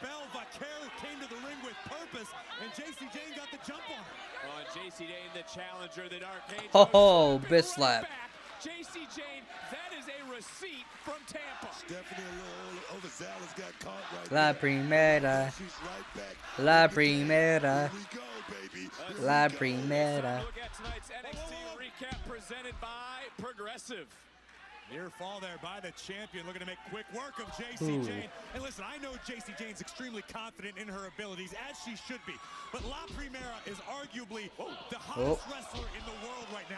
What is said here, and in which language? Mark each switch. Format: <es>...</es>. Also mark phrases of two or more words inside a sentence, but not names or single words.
<en>Vaquero came to the ring with purpose, and JC Jane got the jump on her. And JC Jane, the challenger, the Dark Angel. Oh, bitch slap. JC Jane, that is a receipt from Tampa. Stephanie a little overzealous, got caught right La there. primera. She's right back. La primera. Here we go, baby. La primera. Look at tonight's NXT recap presented by Progressive. Near fall there by the champion, looking to make quick work of JC Jane. And listen, I know JC Jane's extremely confident in her abilities, as she should be. But La Primera is arguably the hottest wrestler in the world right now.</en>